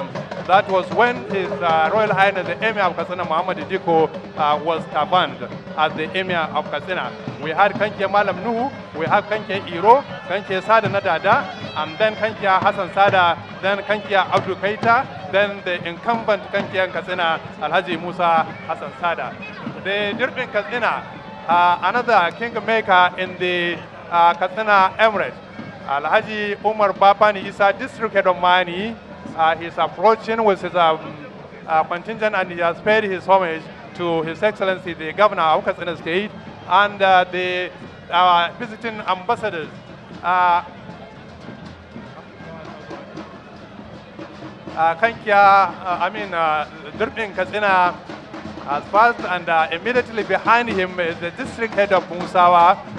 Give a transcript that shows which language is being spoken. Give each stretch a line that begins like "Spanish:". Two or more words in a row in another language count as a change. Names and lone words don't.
English: That was when His Royal Highness the Emir of Katsina, Muhammad Diko, was tabaned as the Emir of Katsina. We had Kankia Malam Nuhu, we had Kankia Iro, Kankia Sada Nadada, and then Kankia Hassan Sada, then Kankia Abdul Keita, then the incumbent Kankia Katsina, Alhaji Musa Hassan Sada. The Dirbin Katsina, another kingmaker in the Katsina Emirate, Alhaji Umar Bapani Isa, district head of Mani. He's approaching with his contingent, and he has paid his homage to His Excellency the Governor of Katsina State and the visiting ambassadors. Kankia, Dirbin Katsina as fast, and immediately behind him is the district head of Musawa.